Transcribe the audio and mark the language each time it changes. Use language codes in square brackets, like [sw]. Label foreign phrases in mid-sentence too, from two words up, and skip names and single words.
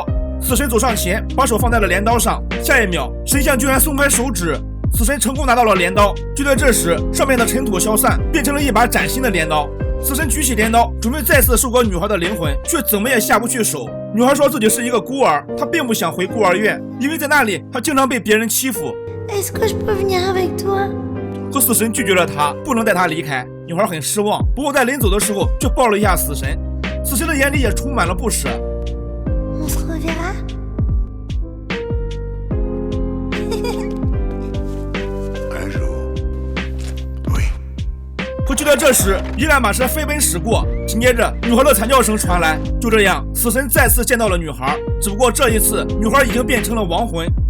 [zh] 死神走上前，把手放在了镰刀上。下一秒，神像居然松开手指，死神成功拿到了镰刀。就在这时，上面的尘土消散，变成了一把崭新的镰刀。死神举起镰刀，准备再次收割女孩的灵魂，却怎么也下不去手。女孩说自己是一个孤儿，她并不想回孤儿院，因为在那里她经常被别人欺负。 [fr] Est-ce que je peux venir avec toi? [zh] 可死神拒绝了她，不能带她离开。女孩很失望，不过在临走的时候却抱了一下死神。死神的眼里也充满了不舍。 [fr] On se reverra? [zh] 可就在这时，一辆马车飞奔驶过，紧接着女孩的惨叫声传来。就这样，死神再次见到了女孩，只不过这一次，女孩已经变成了亡魂。